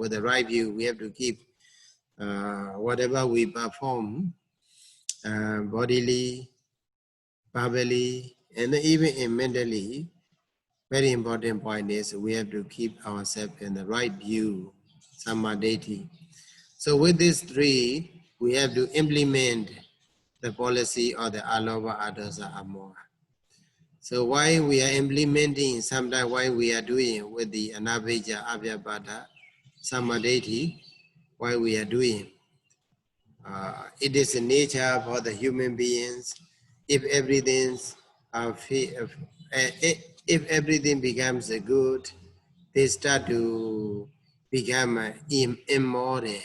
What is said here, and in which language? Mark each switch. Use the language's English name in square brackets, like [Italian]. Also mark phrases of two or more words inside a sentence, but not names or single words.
[English] With the right view, we have to keep whatever we perform, bodily, verbally, and even in mentally. Very important point is we have to keep ourselves in the right view, samadhi. So with these three, we have to implement the policy of the [Pali] alova, adosa, amoha. [English] So why we are implementing, sometimes why we are doing with the [Pali] Anabhija Abhyabhata Samadhi, [English] why we are doing. It is a nature for the human beings. If everything's if everything becomes good, they start to become immoral.